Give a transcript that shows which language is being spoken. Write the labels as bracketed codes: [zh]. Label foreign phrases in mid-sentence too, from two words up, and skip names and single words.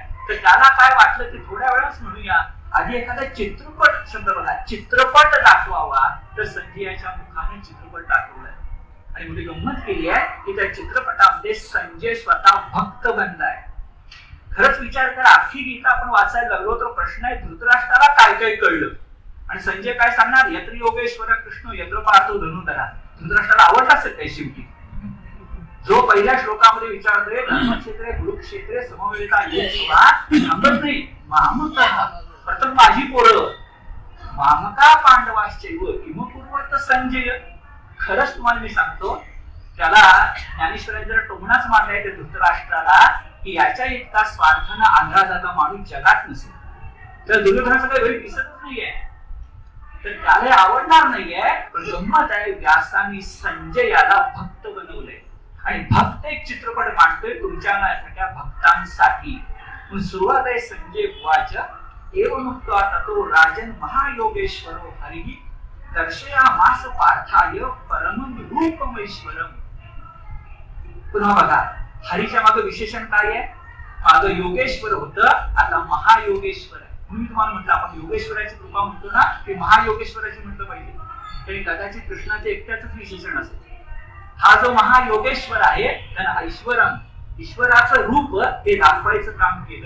[mr] तर त्याला काय वाटलं ते थोड्या वेळाच म्हणूया. आधी एखादा चित्रपट, शब्द बघा, चित्रपट दाखवावा, तर संजयाच्या मुखाने चित्रपट दाखवलाय. आणि मोठी गंमत केली आहे की त्या चित्रपटामध्ये संजय स्वतः भक्त बनलाय. खरंच विचार करा, अख्खी गीता आपण वाचायला लागलो तर प्रश्न आहे धृतराष्ट्राला काय काय कळलं, आणि संजय काय सांगणार, [sa] यत्र योगेश्वर कृष्ण यत्र पार्थो धनुधरा. [mr] धृतराष्ट्राला आवडला असेल काही शेवटी. जो पहिल्या श्लोकामध्ये विचारतोय [sa] धर्मक्षेत्रे गुरुक्षेत्रे समवेता [mr] थांबत नाही. [sa] मामका प्रथम [mr] माझी पोरं [sa] मामका पांडवाश्चैव किम पूर्वत संजय. [mr] खरंच तुम्हाला मी सांगतो, त्याला ज्ञानेश्वरांनी जरा टोमणाच मारलाय त्या धृतराष्ट्राला की याच्या इतका स्वार्थानं आंधळा माणूस जगात नसेल. तर दुर्योधनाचं काही वेळ दिसतच नाहीये, तर त्याला आवडणार नाहीये. पण गंमत आहे, व्यासांनी संजयाला भक्त बनवलंय. आणि भक्त एक चित्रपट मांडतोय तुमच्या भक्तांसाठी. सुरुवात आहे [sa] संजय वाच एवमुक्त्वा ततो राजन महायोगेश्वरो हरिः दर्शयामास पार्थाय परमं रूपमैश्वरम्. [mr] पुन्हा बघा, हरीच्या मागे विशेषण काय आहे. मागं योगेश्वर होतं, आता महायोगेश्वर आहे. म्हणून मी तुम्हाला म्हटलं आपण योगेश्वराची कृपा म्हणतो ना, ते महायोगेश्वराची म्हटलं पाहिजे. तरी कदाचित कृष्णाचे एकट्याच विशेषण असेल. हा जो महायोगेश्वर आहे त्यानं ऐश्वरम, ईश्वराचं रूप हे दाखवायचं काम केलं.